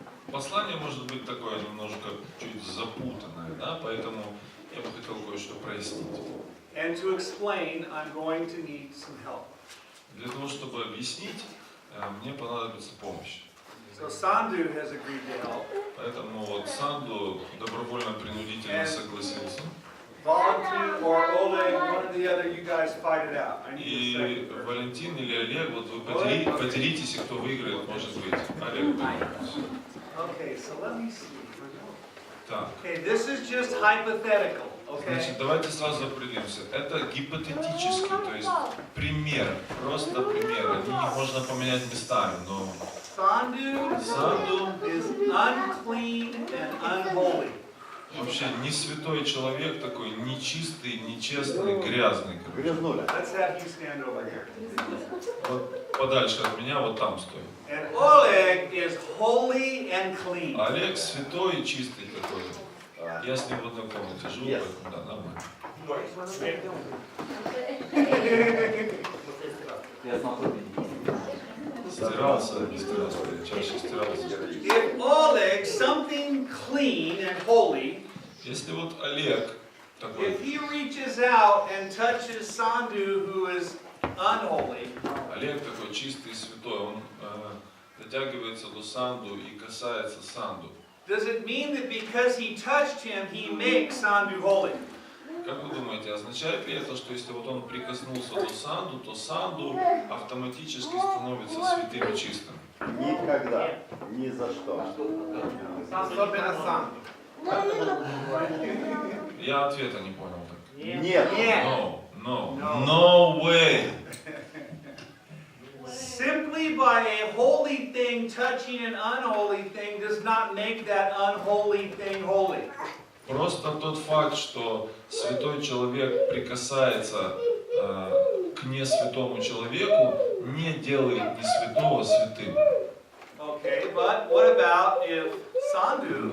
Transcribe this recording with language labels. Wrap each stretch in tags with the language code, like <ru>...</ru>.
<ru>Послание может быть такое немножко чуть запутанное, да? Поэтому я бы хотел кое-что прояснить.</ru> <en>And to explain, I'm going to need some help.</en> <ru>Для того, чтобы объяснить, мне понадобится помощь.</ru> <en>So Sandu has agreed to help.</en> <ru>Поэтому вот Санду добровольно-принудительно согласился.</ru> <en>Valentin or Oleg, one or the other, you guys fight it out. I need a</en> <ru>И</ru> <en>second.</en> <ru>Валентин или Олег, вот вы поделитесь, и кто выиграет, может быть. Олег выиграет.</ru> <en>Okay, so let me see.</en> <ru>Так.</ru> <en>Okay, this is just hypothetical, okay?</en> <ru>Значит, давайте сразу определимся. Это гипотетический, то есть пример, просто пример. Их можно поменять местами, но</ru> <en>Sandu is unclean and unholy.</en> <ru>вообще не святой человек такой, нечистый, нечестный, грязный.</ru> <en>Let's have you stand over here.</en> <ru>Вот подальше от меня, вот там стой.</ru> <en>And Oleg is holy and clean.</en> <ru>Олег святой и чистый такой. Я с ним в одной комнате живу, поэтому да, нормально. Стирался, не стирался, чаще стирался.</ru> <en>If Oleg, something clean and holy,</en> <ru>Если вот Олег такой,</ru> <en>if he reaches out and touches Sandu, who is unholy,</en> <ru>Олег такой чистый и святой, он дотягивается до Санду и касается Санду.</ru> <en>does it mean that because he touched him, he makes Sandu holy?</en> <ru>Как вы думаете, означает ли это, что если вот он прикоснулся до Санду, то Санду автоматически становится святым и чистым? Никогда, ни за что. Особенно Sandu. Я ответа не понял так. Нет.</ru> <en>No way. Simply by a holy thing touching an unholy thing does not make that unholy thing holy.</en> <ru>Просто тот факт, что святой человек прикасается к несвятому человеку, не делает не святого святым.</ru> <en>Okay, but what about if sandu,</en>